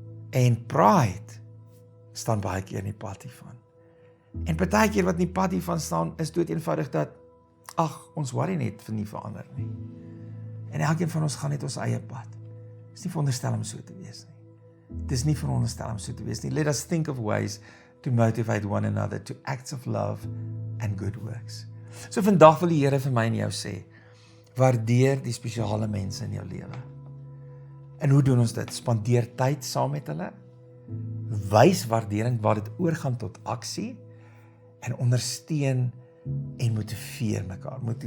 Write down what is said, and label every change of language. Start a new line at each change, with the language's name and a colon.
Afrikaans: En pride staan baie keer in die pad hiervan. En partykeer wat in die pad hiervan staan, is dood eenvoudig dat, ons worry net vir nie verander nie. En elkeen van ons gaan net ons eie pad. Dis nie veronderstel om so te wees nie. Dis nie veronderstel om so te wees nie.
English: Let us think of ways to motivate one another to acts of love and good works.
Afrikaans: So vandag wil die Here vir my en jou sê, waardeer die spesiale mense in jou lewe. En hoe doen ons dit? Spandeer tyd saam met hulle, wys waardering waar dit oorgaan tot aksie, en ondersteun en motiveer mekaar.